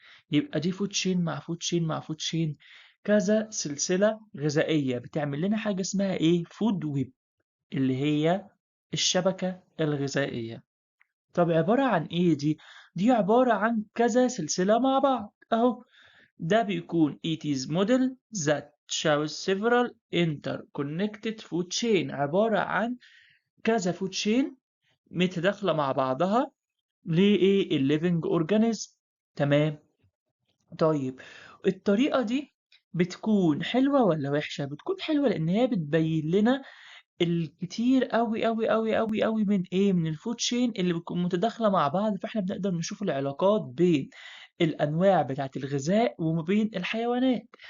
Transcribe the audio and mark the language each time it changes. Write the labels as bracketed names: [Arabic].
[Arabic] يبقى دي food chain مع food chain مع food chain، كذا سلسلة غذائية بتعمل لنا حاجة اسمها إيه؟ food web، اللي هي الشبكة الغذائية. طب عبارة عن إيه دي؟ دي عبارة عن كذا سلسلة مع بعض أهو. ده بيكون [English] it is model that shows several interconnected food chain، [Arabic] عبارة عن كذا food chain متداخلة مع بعضها لإيه؟ [English] living organism. [Arabic] تمام. طيب الطريقة دي بتكون حلوة ولا وحشة؟ بتكون حلوة لأن هي بتبين لنا الكتير أوي، أوي، أوي، أوي، أوي من إيه، من الfood chain اللي بتكون متداخلة مع بعض، فإحنا بنقدر نشوف العلاقات بين الأنواع بتاعة الغذاء وما بين الحيوانات.